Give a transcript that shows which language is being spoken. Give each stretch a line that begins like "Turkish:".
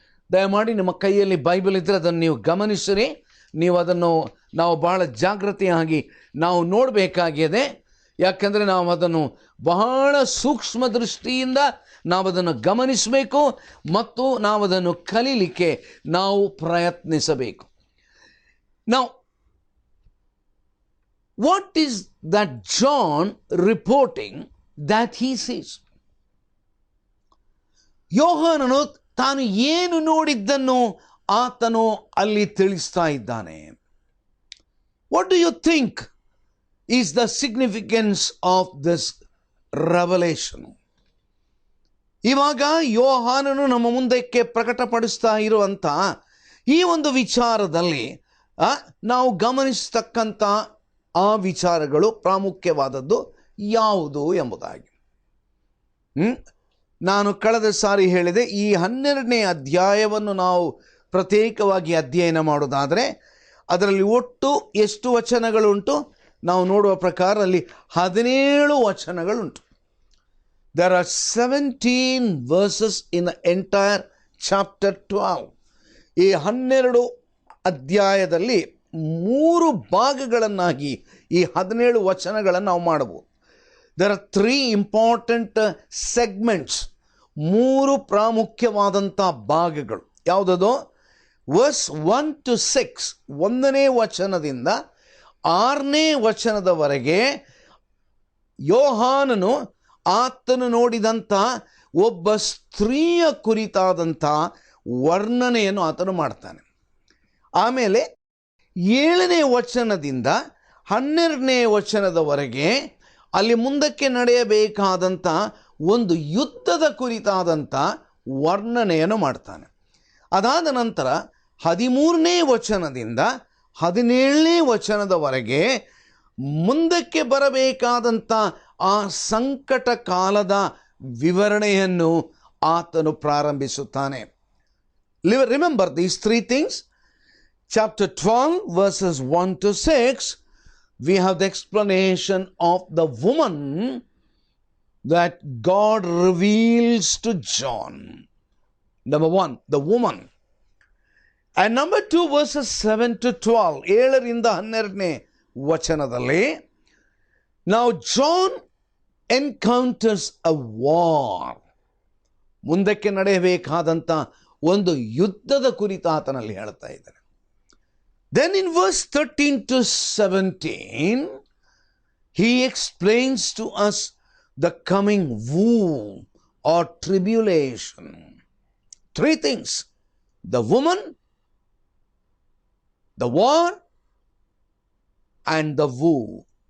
Kannada: ದಯಮಾಡಿ ನಿಮ್ಮ ಕೈಯಲ್ಲಿ ಬೈಬಲ್ ಇದ್ದರೆ ಅದನ್ನು ನೀವು ಗಮನಿಸಿರಿ. ನೀವು ಅದನ್ನು ನಾವು ಬಹಳ ಜಾಗೃತಿಯಾಗಿ ನಾವು ನೋಡಬೇಕಾಗಿದೆ. ಯಾಕೆಂದರೆ ನಾವು ಅದನ್ನು ಬಹಳ ಸೂಕ್ಷ್ಮ ದೃಷ್ಟಿಯಿಂದ ನಾವು ಅದನ್ನು ಗಮನಿಸಬೇಕು ಮತ್ತು ನಾವು ಅದನ್ನು ಕಲೀಲಿಕ್ಕೆ ನಾವು ಪ್ರಯತ್ನಿಸಬೇಕು.
English: Now, what is that John reporting that he sees?
Kannada: ಯೋಹಾನನು ತಾನು ಏನು ನೋಡಿದ್ದನ್ನು ಆತನು ಅಲ್ಲಿ ತಿಳಿಸ್ತಾ ಇದ್ದಾನೆ.
English: What do you think is the significance of this revelation?
Kannada: ಇವಾಗ ಯೋಹಾನನು ನಮ್ಮ ಮುಂದಕ್ಕೆ ಪ್ರಕಟಪಡಿಸ್ತಾ ಇರುವಂಥ ಈ ಒಂದು ವಿಚಾರದಲ್ಲಿ ನಾವು ಗಮನಿಸ್ತಕ್ಕಂಥ ಆ ವಿಚಾರಗಳು ಪ್ರಾಮುಖ್ಯವಾದದ್ದು ಯಾವುದು ಎಂಬುದಾಗಿ ನಾನು ಕಳೆದ ಸಾರಿ ಹೇಳಿದೆ. ಈ 12ನೇ ಅಧ್ಯಾಯವನ್ನು ನಾವು ಪ್ರತ್ಯೇಕವಾಗಿ ಅಧ್ಯಯನ ಮಾಡೋದಾದರೆ ಅದರಲ್ಲಿ ಒಟ್ಟು ಎಷ್ಟು ವಚನಗಳುಂಟು? ನಾವು ನೋಡುವ ಪ್ರಕಾರ ಅಲ್ಲಿ 17 ವಚನಗಳುಂಟು.
English: There are 17 verses in the entire chapter 12.
Kannada: ಈ 12 ಅಧ್ಯಾಯದಲ್ಲಿ 3 ಭಾಗಗಳನ್ನಾಗಿ ಈ 17 ವಚನಗಳನ್ನು ನಾವು ಮಾಡಬಹುದು.
English: There are 3 important segments.
Kannada: 3 ಪ್ರಾಮುಖ್ಯವಾದಂಥ ಭಾಗಗಳು. ಯಾವುದದು?
English: verse 1 to 6,
Kannada: 1ನೇ ವಚನದಿಂದ 6ನೇ ವಚನದವರೆಗೆ ಯೋಹಾನನು ಆತನು ನೋಡಿದಂಥ ಒಬ್ಬ ಸ್ತ್ರೀಯ ಕುರಿತಾದಂಥ ವರ್ಣನೆಯನ್ನು ಆತನು ಮಾಡ್ತಾನೆ. ಆಮೇಲೆ 7ನೇ ವಚನದಿಂದ 12ನೇ ವಚನದವರೆಗೆ ಅಲ್ಲಿ ಮುಂದಕ್ಕೆ ನಡೆಯಬೇಕಾದಂಥ ಒಂದು ಯುದ್ಧದ ಕುರಿತಾದಂಥ ವರ್ಣನೆಯನ್ನು ಮಾಡ್ತಾನೆ. ಅದಾದ ನಂತರ 13ನೇ ವಚನದಿಂದ 17ನೇ ವಚನದವರೆಗೆ ಮುಂದಕ್ಕೆ ಬರಬೇಕಾದಂಥ ಆ ಸಂಕಟ ಕಾಲದ ವಿವರಣೆಯನ್ನು ಆತನು ಪ್ರಾರಂಭಿಸುತ್ತಾನೆ.
English: Remember these 3 things. Chapter 12 verses 1 to 6, we have the explanation of the woman that God reveals to John. Number 1, the woman. And number 2, verses 7 to 12,
Kannada: 7ರಿಂದ 12ನೇ ವಚನದಲ್ಲಿ
English: now John encounters a war.
Kannada: ಮುಂದಕ್ಕೆ ನಡೆಯಬೇಕಾದಂಥ ಒಂದು ಯುದ್ಧದ ಕುರಿತು ಆತನಲ್ಲಿ ಹೇಳ್ತಾ ಇದ್ದಾರೆ.
English: Then in verse 13 to 17, he explains to us the coming woe or tribulation. 3 things: the woman, the war, and the woe.